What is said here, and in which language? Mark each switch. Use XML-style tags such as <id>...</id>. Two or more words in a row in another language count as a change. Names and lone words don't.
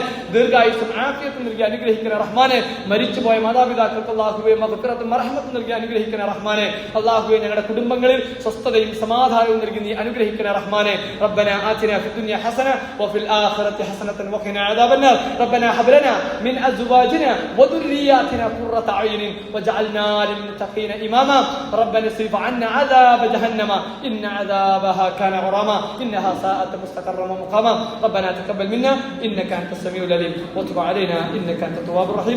<ml>ദീർഘായുസ്സും ആഫിയത്തും നൽകി അനുഗ്രഹിക്കണേ റഹ്മാനെ. മരിച്ചുപോയ മാതാപിതാക്കൾക്ക് അള്ളാഹുവേ മഗ്ഫിറത്തും മർഹമത്തും നൽകി അനുഗ്രഹിക്കണേ റഹ്മാനെ. അള്ളാഹുവേ, ഞങ്ങളുടെ കുടുംബങ്ങളിൽ സ്വസ്ഥതയും സമാധാനവും നൽകി നീ അനുഗ്രഹിക്കണേ റഹ്മാനെ.</ml> <ar>ربنا آتنا في الدنيا حسنة وفي الآخرة حسنة وقنا عذاب النار. ربنا هب لنا من أزواجنا وذرياتنا قرة أعين وجعلنا للمتقين إماما. ربنا اصرف عنا عذاب جهنم إن عذابها كان غراما إنها ساءت مستقرا ومقاما. ربنا تقبل منا إنك أنت السميع العليم وتب علينا إنك أنت التواب الرحيم.</ar>